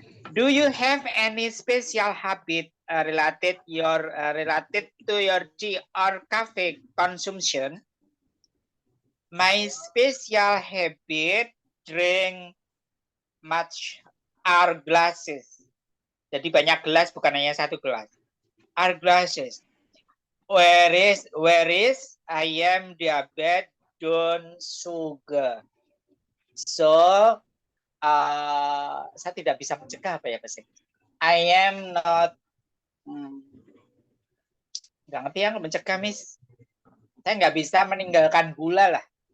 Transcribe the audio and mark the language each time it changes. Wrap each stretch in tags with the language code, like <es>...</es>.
<en>Do you have any special habit related to your tea or cafe consumption? My special habit drink much our glasses.</en> <id>Jadi banyak gelas, bukan hanya satu gelas.</id> <en>Our glasses. Whereas I am diabetes, don't sugar.</en> <id>So saya tidak bisa mencegah apa ya bahasa Inggris.</id> <en>I am not</en> <id>nggak ngerti yang mencegah, Miss. Saya nggak bisa meninggalkan gula lah.</id>